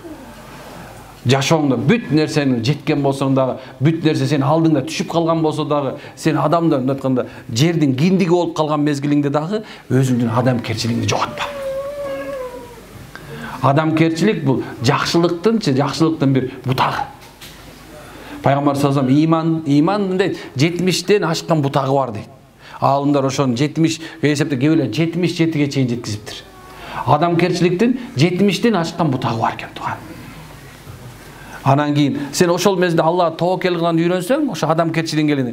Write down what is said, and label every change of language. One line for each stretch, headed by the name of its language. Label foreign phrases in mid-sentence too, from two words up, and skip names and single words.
Kyrgyz: Жашооңдо бүт нерсени жеткен болсоң дагы, бүт нерсе сен алдыңда түшүп калган болсо дагы, сен адамдар айтканда жердин киндиги болуп калган мезгилиңде дагы өзүңдүн адамкерчилигиңди жоготпа. Адамкерчилик бул жакшылыктын бир бутагы. Пайгамбар
Arabic: صلى الله عليه وسلم
Kyrgyz: иман дейт, 70тен ашкан бутагы бар дейт. Алымдар ошону 70 эсепте кээ 77ге чейин жеткизиптир. Адамкерчиликтин 70тен ашкан бутагы бар экен тууган. Анан кийин сен ошол мезгилде Аллага тоокел кылганды үйрөнсөң, ошо адамкерчилигиң келди.